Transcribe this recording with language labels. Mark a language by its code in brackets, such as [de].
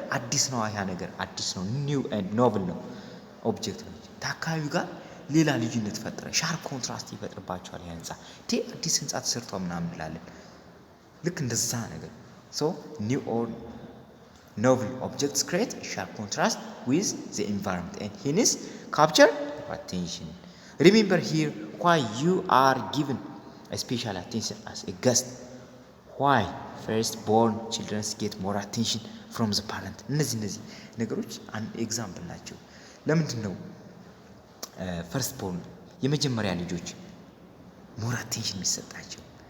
[am] አዲስ ነው፣ ያ ነገር አዲስ ነው፣ ኒው ኤንድ ኖቨል ነው፣ ኦብጀክት ነው። ከአካባቢው ጋር ሌላ ልዩነት ፈጥረ ሻርፕ ኮንትራስት ይፈጥርባቸዋል። ያ ህንፃ አዲስ ህንፃ ተሰርቷ ምናምን እንላለን። ልክ እንደዛ ነገር [en] so new or novel objects create sharp contrast with the environment and hence capture attention. Remember here why you are given a special attention as a guest. Why first born children get more attention from the parent. [am] እነዚህ ነገሮች አንድ ኤግዛምፕል ናቸው። ለምንድን ነው ፈርስት ቦርን የመጀመሪያ ልጆች ሞር አቴንሽን የሚሰጣቸው?